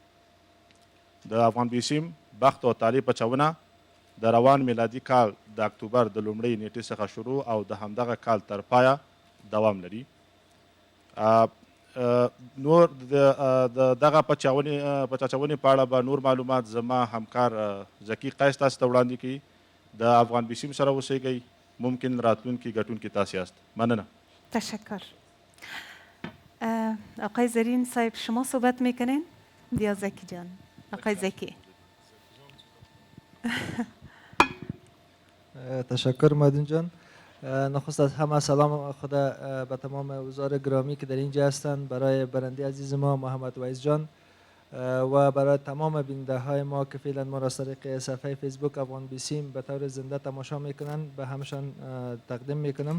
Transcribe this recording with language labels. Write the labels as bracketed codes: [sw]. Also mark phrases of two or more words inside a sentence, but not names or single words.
[ps] د افغان بیسیم بخت او طالب پچاونه د روان میلادي کال د اکتوبر د لومړۍ نیټې څخه شروع او د همدغه کال تر پایه دوام لري. نور د دغه پچاچونې په اړه به نور معلومات زما همکار زکی قیس تاسو ته وړاندې کړي. د افغان بیسیم سره اوسیږئ، ممکن راتلونکي ګټونکي تاسو یاست. مننه. [fa] تشکر. آقای زرین صاحب شما صحبت میکنین؟ یا زکی جان؟ آقای زکی. تشکر مدین جان. نخست از همه سلام خدا به تمام حضار گرامی که در اینجا هستند، برای برنده عزیز ما محمد ویس جان و برای تمام بیننده های ما که فعلا ما را از طریق صفحه فیسبوک افغان بیسیم به طور زنده تماشا میکنند، به همشان تقدیم میکنم.